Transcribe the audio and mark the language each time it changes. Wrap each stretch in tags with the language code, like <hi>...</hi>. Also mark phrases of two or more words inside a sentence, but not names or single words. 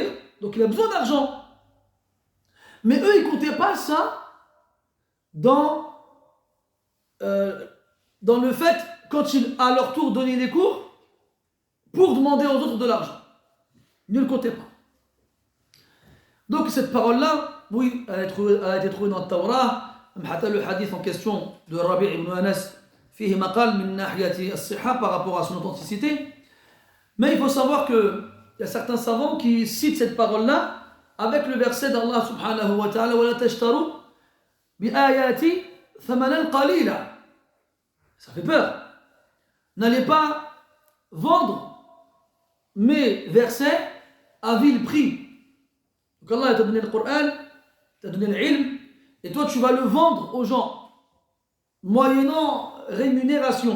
<fr>Donc il a besoin d'argent. Mais eux, ils ne comptaient pas ça dans le fait, quand ils, à leur tour, donnaient des cours, pour demander aux autres de l'argent. Ils ne le comptaient pas. Donc cette parole-là, oui, elle a été trouvée dans le Torah. Le hadith en question de Rabi' ibn Anas,</fr> <ar>فيه مقال من ناحية الصحة,</ar> <fr>par rapport à son authenticité. Mais il faut savoir qu'il y a certains savants qui citent cette parole-là avec le verset d'Allah</fr> <ar>سبحانه وتعالى ولا تشتروا بآياتي ثمنا قليلا.</ar> <fr>Ça fait peur. N'allez pas vendre mes versets à vil prix. Donc Allah t'a donné le Coran, t'a donné l'ilm, et toi tu vas le vendre aux gens, moyennant rémunération.</fr>